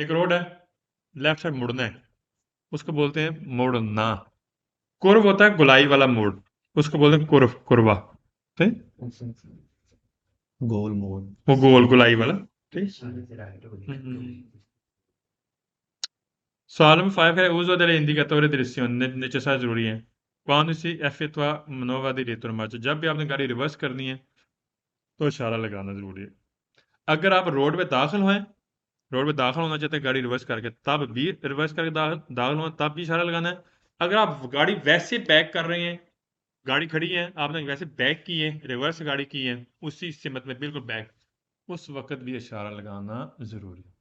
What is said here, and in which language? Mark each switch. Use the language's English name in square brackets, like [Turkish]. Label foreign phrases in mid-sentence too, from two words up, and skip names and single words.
[Urdu] ایک روڈ ہے، لیفٹ سائیڈ مڑنا ہے، اس کو بولتے ہیں مڑنا. کرو ہوتا ہے گولائی والا موڑ، اس کو بولتے ہیں کرو، کروا، ٹھیک. گول موڑ وہ گول گولائی والا، ٹھیک۔ سوال نمبر 5 ہے [Italian] uso delle indicatori di direzione, necessario [Urdu] ضروری ہے. [Italian] quando si effettua manovra di retromarcia, [Urdu] جب بھی آپ نے گاڑی ریورس کرنی ہے تو اشارہ لگانا ضروری ہے. اگر آپ روڈ پہ داخل ہوئے، روڈ پہ داخل ہونا چاہتے ہیں گاڑی ریورس کر کے، تب بھی ریورس کر کے داخل ہونا، تب بھی اشارہ لگانا ہے. اگر آپ گاڑی ویسے بیک کر رہے ہیں، گاڑی کھڑی ہے، آپ نے ویسے بیک کی ہے، ریورس گاڑی کی ہے، اسی سمت میں بالکل بیک، اس وقت بھی اشارہ لگانا ضروری ہے.